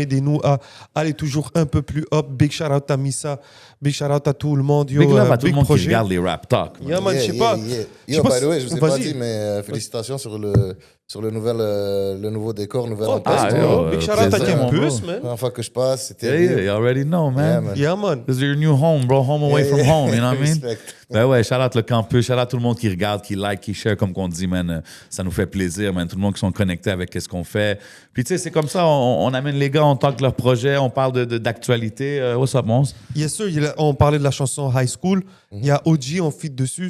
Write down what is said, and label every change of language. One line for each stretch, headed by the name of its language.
French: Aidez-nous à aller toujours un peu plus up.
English: Big shout out
French: à Missa.
English: Big shout out
French: à tout le monde.
English: Big love
French: à tout le monde qui regarde les rap talk.
English: Yeah, man,
French: je sais pas.
English: Yo, by the way,
French: je vous ai pas dit, mais félicitations sur le nouveau décor, nouvelle ambiance.
English: Big shout out à Campus, man.
French: La première fois que je passe, c'était.
English: Yeah, you already know, man. Yeah, man. This is your new home, bro. Home away from home, you know what I mean? Respect.
French: Ben ouais,
English: shout out
French: le campus, shout out tout le monde qui regarde, qui like, qui share, comme qu'on dit, man. Ça nous fait plaisir, man. Tout le monde qui sont connectés avec ce qu'on fait. Puis tu sais, c'est comme ça, on amène les gars, on talk leur projet, on parle d'actualité.
English: What's up, Mons? Yes, sir.
French: On parlait de la chanson High School. Il y a OG en feat dessus.